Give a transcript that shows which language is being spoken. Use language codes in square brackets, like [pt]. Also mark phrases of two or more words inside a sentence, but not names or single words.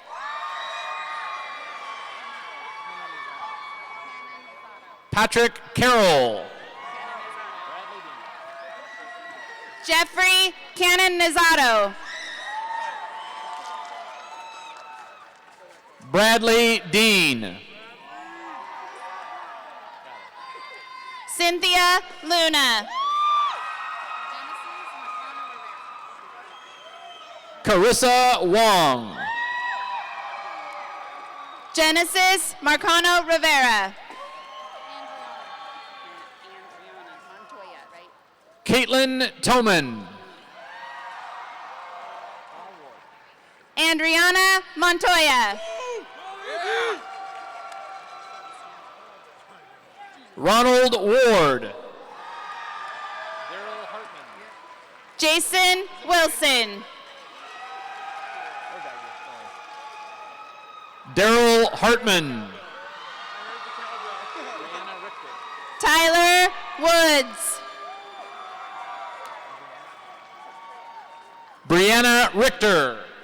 [en] Patrick Carroll. Jeffrey Canonizato. Bradley Dean. Cynthia Luna. Carissa Wong. Genesis Marcano Rivera. Caitlin Toman. Andriana Montoya. Ronald Ward. Jason Wilson. Daryl Hartman. Tyler Woods. Brianna Richter.